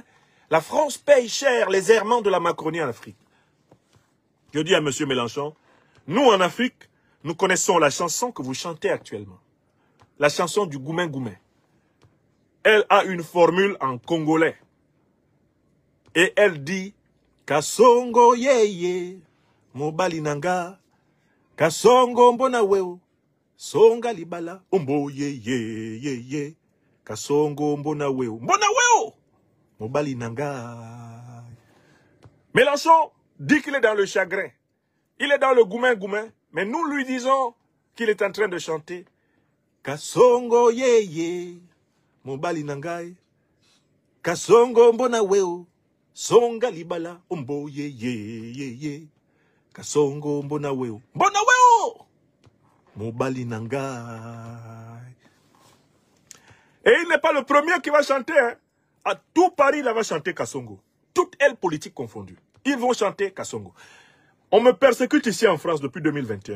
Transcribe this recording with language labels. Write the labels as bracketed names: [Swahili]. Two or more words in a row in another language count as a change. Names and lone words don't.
[French] La France paye cher les errements de la Macronie en Afrique. Je dis à M. Mélenchon, nous en Afrique, nous connaissons la chanson que vous chantez actuellement. La chanson du Goumen-Goumen. Elle a une formule en congolais. Et elle dit, [Lingala] Kasongo yeye, mobali nanga, Kasongo mbona weo, songa libala, ombo yeye, Kasongo mbona weo, mobali nanga. Mélenchon dit qu'il est dans le chagrin. Il est dans le Goumen-Goumen. [French] Mais nous lui disons qu'il est en train de chanter [Lingala] Kasongo yeye, mobali nangai, Kasongo mbona weo, songa libala, ombo yeye, Kasongo mbona weo, mobali nangai. [French] Et il n'est pas le premier qui va chanter. Hein. À tout Paris, il va chanter Kassongo. Toute aile politique confondue. Ils vont chanter Kassongo. On me persécute ici en France depuis 2021.